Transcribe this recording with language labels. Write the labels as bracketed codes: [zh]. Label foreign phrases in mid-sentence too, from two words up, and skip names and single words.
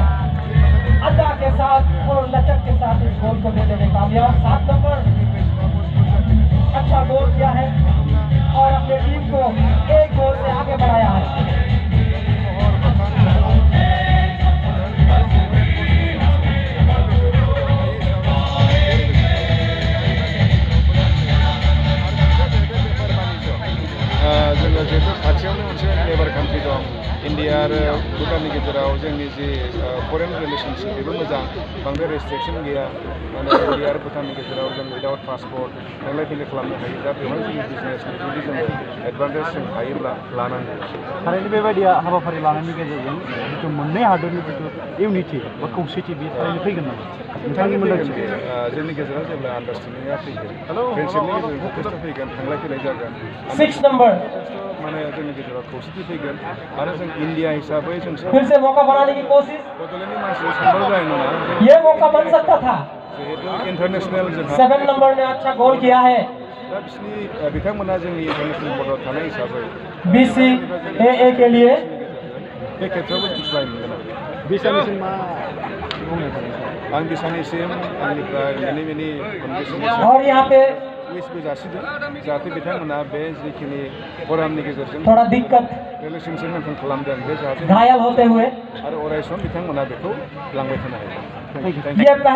[hi] अदा के साथ और लचक के साथ इस गोल को देने में कामयाब 7 नंबर अच्छा गोल किया है और अपने टीम को 1 गोल से आगे बढ़ाया है। [en] neighbour country [brx] दं इन्डिया आरो भुटाननि गेजेराव जोंनि जि [en] foreign relationship [brx] बेबो मोजां, बांद्राय रेस्ट्रिक्शन गैया। माने इन्डिया आरो भुटाननि गेजेराव जों [en] without passport [brx] थांलाय फैलाय खालामनो हायो। दा बेवहाय जोंनि बिजनेसनि जुदि जोङो एडभान्टेज जों हायोब्ला लानांगौ। थारैनो बेबायदि हाबाफारि लानायनि गेजेरजों जिथु मोननै हादरनि जिथु इउनिटि बा खौसेथि बे थारैनो फैगोन नामा नोंथांनि मोनदांथि? जोंनि गेजेराव जेब्ला आन्डारस्टेन्डिंआ फैगोन, फ्रेन्डशिपनि गेजेरजों जथेस्थ फैगोन, थांलाय फैलाय जागोन, [hi] 6 नंबर [brx] माने जोंनि गेजेराव खौसेथि फैगोन आरो जों इन्डिया हिसाबै जों [hi] फिर से मौका बनाने की कोशिश, [brx] बड'लेण्डनि मानसिया सानबाबो जानाय नङा। [hi] ये मौका बन सकता था। [brx] जिहेतु इन्टारनेसनेल जोंहा [hi] 7 नंबर ने अच्छा गोल किया है। [brx] दा बिसोरनि बिथांमोना जोंनि इन्टारनेसनेल बर्डआव थानाय हिसाबै [hi] BCAA के लिए [brx] बे खेत्रआवबो दिन्थिनाय मोनगोन आरो बिसानिसिम मा बुंनो सानो? आं बिसानिसिम आंनिफ्राय मेनि कन्डिसन [hi] और यहाँ पे [brx] उइसबो जासिदों जाहाथे बिथांमोना बे जिखिनि फरामनि गेजेरजों [hi] थोड़ा दिक्कत [en] relationship maintain [brx] खालामदों बे जाहाथे [hi] घायल होते हुए [brx] आरो अरायसम बिथांमोना बेखौ लांबाय थानो हायो। [hi] ये पहला